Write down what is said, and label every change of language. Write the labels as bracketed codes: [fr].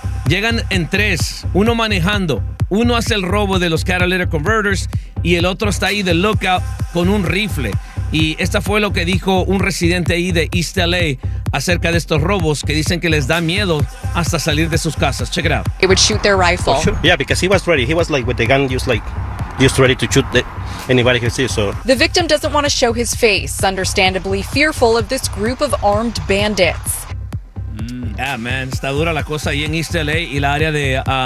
[es] Llegan en tres, uno manejando. Uno hace el robo de los catalytic converters y el otro está ahí de lookout con un rifle. Y esta fue lo que dijo un residente ahí de East LA acerca de estos robos, que dicen que les da miedo hasta salir de sus casas. [en] Check it out. He would shoot their rifle. Oh, sure. Yeah, because he was ready. He was like with the gun, just ready to shoot anybody he sees. So. The victim doesn't want to show his face, understandably fearful of this group of armed bandits. Yeah, man. [es] Está dura la cosa ahí en East LA y la área de...